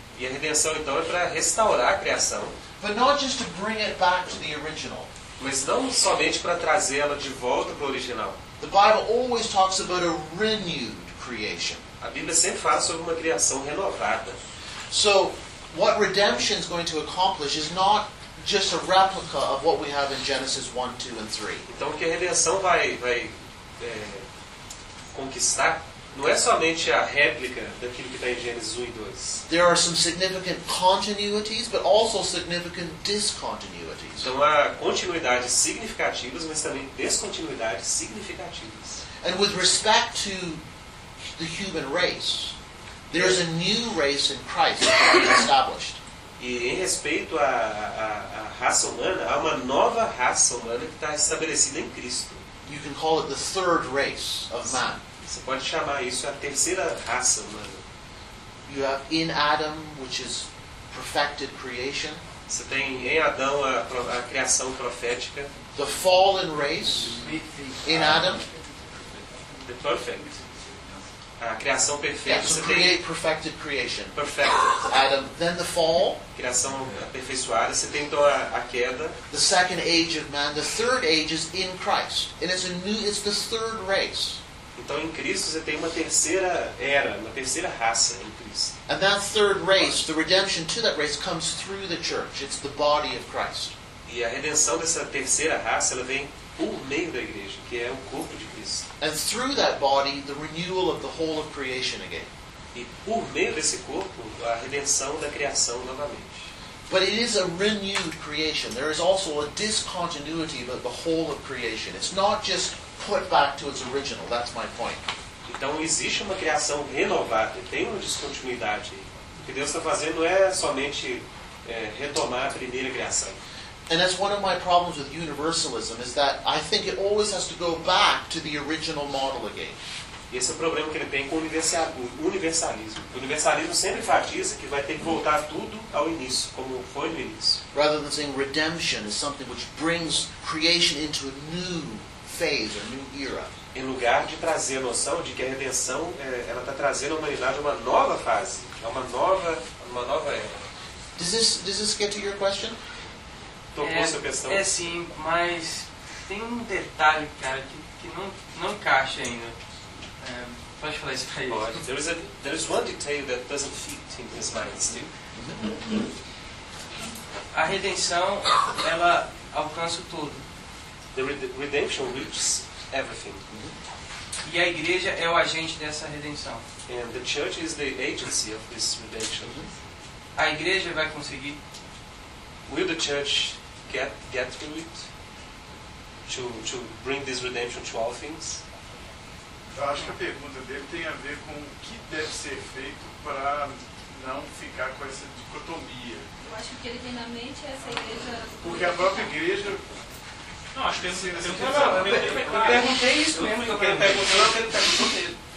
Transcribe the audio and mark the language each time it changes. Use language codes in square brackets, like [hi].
[pt] E a redenção então é para restaurar a criação. [en] But not just to bring it back to the original. [pt] Mas não somente para trazê-la de volta para o original. [en] The Bible always talks about a renewed creation. [pt] A Bíblia sempre fala sobre uma criação renovada. [en] So, what redemption is going to accomplish is not just a replica of what we have in Genesis 1, 2, and 3. [pt] Então, o que a redenção vai conquistar não é somente a réplica daquilo que está em Gênesis 1 e 2. [en] There are some significant continuities, but also significant discontinuities. [pt] Então, há continuidades significativas, mas também descontinuidades significativas. [en] And with respect to the human race, there is a new race in Christ established. [pt] E em respeito à raça humana, há uma nova raça humana que está estabelecida em Cristo. [en] You can call it the third race of man. [pt] Você pode chamar isso a terceira raça humana. [en] You have in Adam, which is perfected creation. [pt] Você tem em Adão a criação profética. [en] The fallen race in Adam. The perfect. [pt] A criação perfeita. [en] Yeah, so create, [pt] tem [en] perfected creation. Perfect. Adam, then the fall. [pt] Criação aperfeiçoada. Você tem então a queda. [en] The second age of man. The third age is in Christ. And it's a new, it's the third race. [pt] Então em Cristo você tem uma terceira era, uma terceira raça em Cristo. [en] And that third race, the redemption to that race comes through the church. It's the body of Christ. [pt] E a redenção dessa terceira raça, ela vem por meio da igreja, que é o corpo de Cristo. [en] And through that body, the renewal of the whole of creation again. [pt] E por meio desse corpo, a redenção da criação novamente. [en] But it is a renewed creation. There is also a discontinuity about the whole of creation. It's not just put back to its original. That's my point. [pt] Então existe uma criação renovada, tem uma descontinuidade. O que Deus está fazendo é somente retomar a primeira criação. [en] And that's one of my problems with universalism, is that I think it always has to go back to the original model again. [pt] Esse é o problema que ele tem com o universalismo. O universalismo sempre enfatiza que vai ter que voltar tudo ao início, como foi no início. [en] Rather than saying redemption is something which brings creation into a new phase, a new era. [pt] Em lugar de trazer a noção de que a redenção ela está trazendo à humanidade uma nova fase, uma nova era. [en] Does this get to your question? [pt] É sim, mas tem um detalhe, cara, que não encaixa ainda. Pode falar isso pra ele. Pode. [en] There is one detail that doesn't fit in his mind still. [pt] A redenção, ela alcança tudo. [en] The redemption reaches everything. [pt] E a igreja é o agente dessa redenção. [en] And the church is the agency of this redemption. [pt] A igreja vai conseguir. [en] Will the church get through it to bring this redemption to all things? [pt] Eu acho que a pergunta dele tem a ver com o que deve ser feito para não ficar com essa dicotomia. Eu acho que ele tem na mente essa igreja. Porque a própria igreja. Não, acho que tem assim. Eu perguntei isso mesmo. O que ele perguntou é o que ele perguntou mesmo.